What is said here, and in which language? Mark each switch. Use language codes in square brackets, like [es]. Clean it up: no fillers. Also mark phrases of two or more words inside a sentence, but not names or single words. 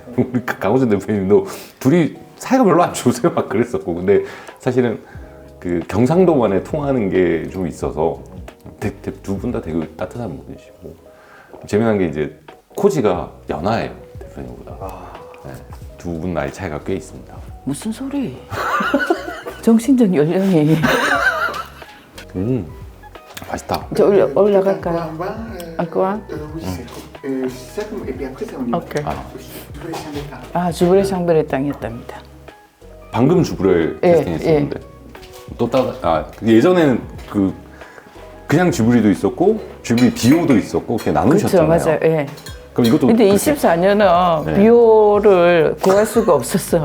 [ko] 우리 강호준 대표님도 둘이 사이가 별로 안 좋으세요 막 그랬었고 근데 사실은 그 경상도만에 통하는 게 좀 있어서 두 분 다 되게 따뜻한 분이시고 재미난 게 이제 코지가 연하예요 대표님보다. 네, 두 분 나이 차이가 꽤 있습니다. 무슨 소리? 정신적 연령이. 맛있다. 이제 올라갈까요? [fr] Quoi Oui, c'est ça. Et puis après, c'est au niveau. Ok. Du blé chambertin. [ko] 주브레 샹베레 땅이었답니다. 방금 주브레 예, 테스팅했었는데 또 예전에는 그냥 주브리도 있었고 주브리 비오도 있었고 그렇게 그렇죠, 나누셨잖아요. 맞아요. 예. 그럼 이것도 근데 그렇게- 24년은 네. 비오를 구할 수가 없었어.